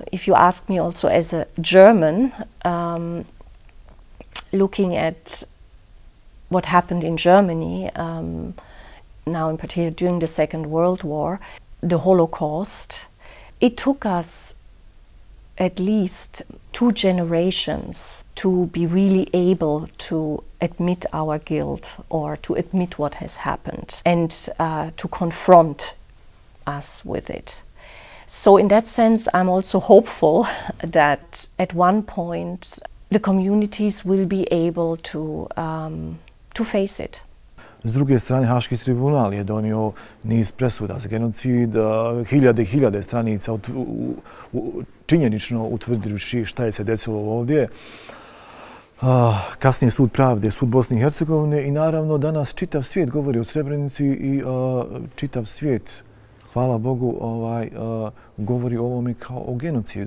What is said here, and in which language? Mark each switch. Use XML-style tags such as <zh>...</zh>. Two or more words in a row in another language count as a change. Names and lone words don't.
<en>If you ask me also as a German, looking at what happened in Germany, now in particular during the Second World War, the Holocaust, It took us at least 2 generations to be really able to admit our guilt or to admit what has happened and to confront us with it. So in that sense, I'm also hopeful that at one point the communities will be able to face it.</en> <bs>S druge strane, Haški tribunal je donio niz presuda za genocid, hiljade i hiljade stranica činjenično utvrđujući šta je se desilo ovdje. Kasnije sud pravde, sud Bosne i Hercegovine i naravno danas čitav svijet govori o Srebrenici i čitav svijet, hvala Bogu, govori o ovome kao o genocidu.</bs>